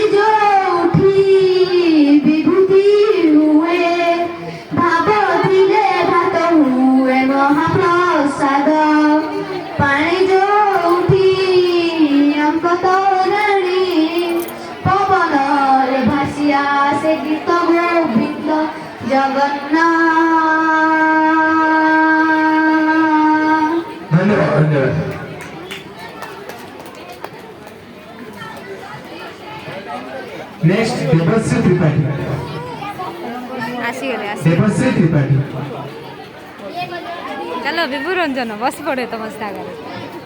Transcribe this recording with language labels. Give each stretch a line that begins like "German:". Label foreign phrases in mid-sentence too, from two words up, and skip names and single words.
Odia: ଯୋଉଠି ବିଭୂତି ହୁଏ ଭାବ ଥିଲେ ଭାତ ହୁଏ ମହାପ୍ରସାଦ ପାଣି ଯୋଉଠି ଅଙ୍କ ତୋରଣୀ ପବନରେ ଭାସି ଆସେ ଗୀତ ଗୋବିନ୍ଦ ଜଗନ୍ନାଥ।
Hindi: धन्यवाद धन्यवाद। नेक्स्ट देवश्री त्रिपाठी देवश्री त्रिपाठी चलो विभु रंजन बस पड़े तुम आगे